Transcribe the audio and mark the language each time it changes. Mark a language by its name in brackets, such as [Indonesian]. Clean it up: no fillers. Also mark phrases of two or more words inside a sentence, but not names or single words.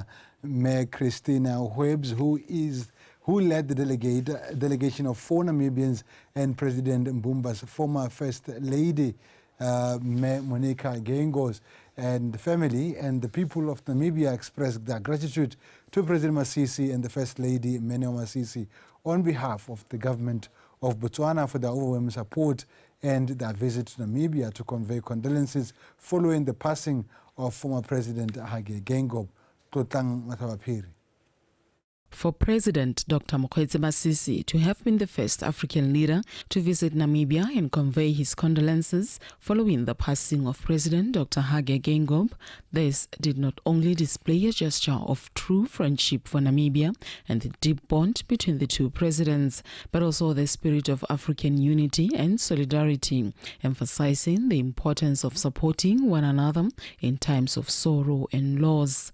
[English] Mayor Christina Huebs, who led the delegation of 4 Namibians, and President Mbumba's former First Lady, Monica Gengos, and the family and the people of Namibia expressed their gratitude to President Masisi and the First Lady, Meneo Masisi, on behalf of the government of Botswana for their overwhelming support and their visit to Namibia to convey condolences following the passing of former President Hage Geingob. Tlotlang Mathabapiri. For President Dr. Mokgweetsi Masisi to have been the first African leader to visit Namibia and convey his condolences following the passing of President Dr. Hage Geingob, this did not only display a gesture of true friendship for Namibia and the deep bond between the two presidents, but also the spirit of African unity and solidarity, emphasizing the importance of supporting one another in times of sorrow and loss.